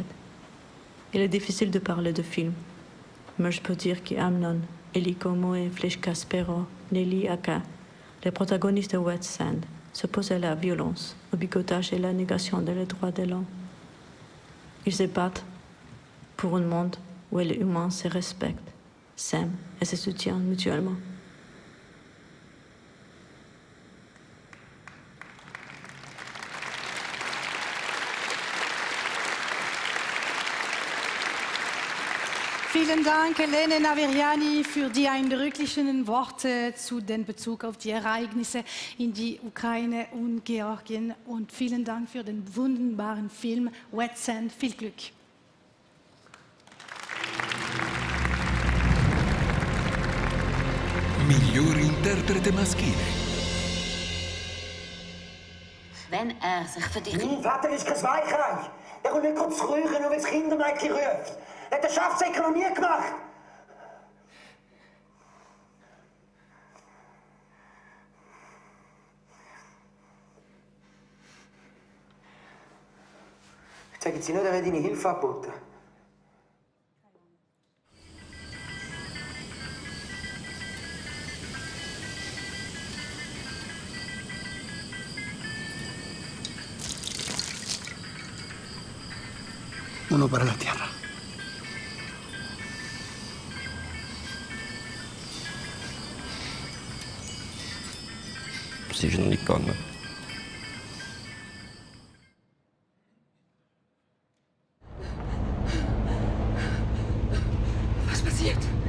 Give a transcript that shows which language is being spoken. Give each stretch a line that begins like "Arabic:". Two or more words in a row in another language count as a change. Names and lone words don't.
French: Il est difficile de parler de films, mais je peux dire qu'Amnon, Eliko Moe, Fleshka Spero, Nelly Aka, les protagonistes de Wet Sand, s'opposent à la violence, au bigotage et à la négation des droits de l'homme. Ils se battent pour un monde où les humains se respectent, s'aiment et se soutiennent mutuellement.
German: Vielen Dank, Elene Naveriani, für die eindrücklichen Worte zu den Bezug auf die Ereignisse in die Ukraine und Georgien. Und vielen Dank für den wunderbaren Film Wet Sand. Viel Glück.
Italian: Miglior interprete maschile.
German: Wenn sich für dich... Mein Vater ist kein Weichei. Der kommt nicht kurz rühren, nur wenn das Kindermädchen ruft. Er hat den Schafsäcker noch nie gemacht. Sagen Sie nur, er hat Ihnen Hilfe angeboten.
Spanish: Uno para la tierra.
German: Sie ist noch nicht gegangen. Was passiert?